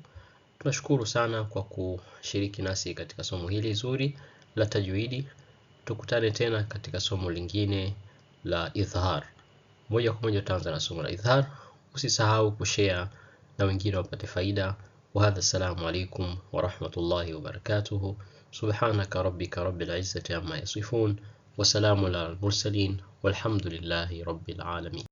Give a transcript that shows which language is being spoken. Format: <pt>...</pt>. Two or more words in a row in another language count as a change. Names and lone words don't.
<sw>Tunashukuru sana kwa kushiriki nasi katika somo hili zuri la tajwidi. Tukutane tena katika somo lingine la idhhar. Moja kwa moja tutaanza na somo la idhhar. Usisahau kushare na wengine wapate faida.</sw> <ar>وهذا، السلام عليكم ورحمة الله وبركاته. سبحان ربك رب العزة عما يصفون وسلام على المرسلين والحمد لله رب العالمين.</ar>